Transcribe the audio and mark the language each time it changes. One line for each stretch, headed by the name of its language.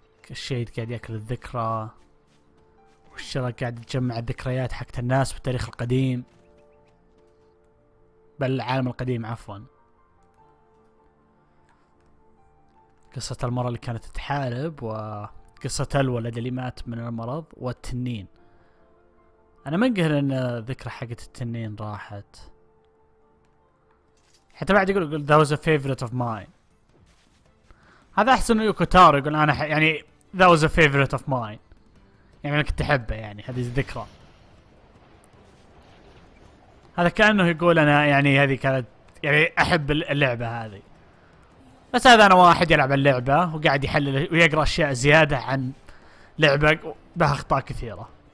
Arabic: الشيء قاعد ياكل الذكرى والشرى قاعد يجمع الذكريات حقت الناس بالتاريخ القديم، بل العالم القديم عفوا. قصة المرة اللي كانت تحارب وقصة الولد اللي مات من المرض والتنين. انا منقهر ان ذكرى حقت التنين راحت. حتى بعد يقول
English: that was a favorite of mine.
Arabic: هذا احسن من يوكوتارو يقول انا يعني
English: that was a favorite of mine،
Arabic: يعني انا كنت احبه، يعني هذه الذكرى. هذا كأنه يقول انا يعني هذه كانت يعني احب اللعبة هذه، بس هذا انا واحد يلعب اللعبة وقاعد يحلل ويقرأ اشياء زيادة عن لعبة بها اخطاء كثيرة.